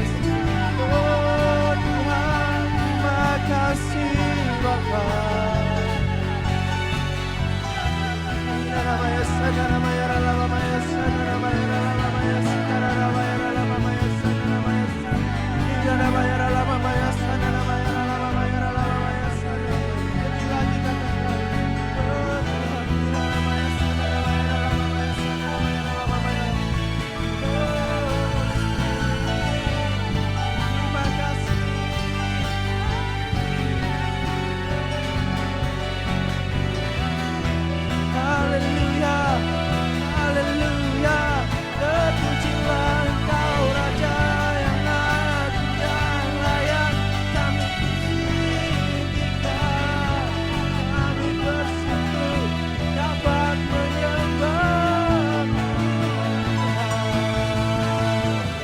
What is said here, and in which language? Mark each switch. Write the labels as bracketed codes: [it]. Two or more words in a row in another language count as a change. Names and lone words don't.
[id] Oh Tuhan, terima kasih Bapa. Raramaya sadaramaya ralamamaya sadaramaya ralamamaya sikaramaya ralamamaya sadaramaya. Raramaya ralamamaya sadaramaya ralamamaya ralamamaya sadaramaya. Lebih lagi katakan, oh Tuhan, raramaya sadaramaya ralamamaya sadaramaya ralamamaya. Oh, terima kasih. Haleluya, haleluya. Terpujilah Engkau Raja yang agung dan layak kami tinggikan. Kami bersyukur dapat menyembah Tuhan.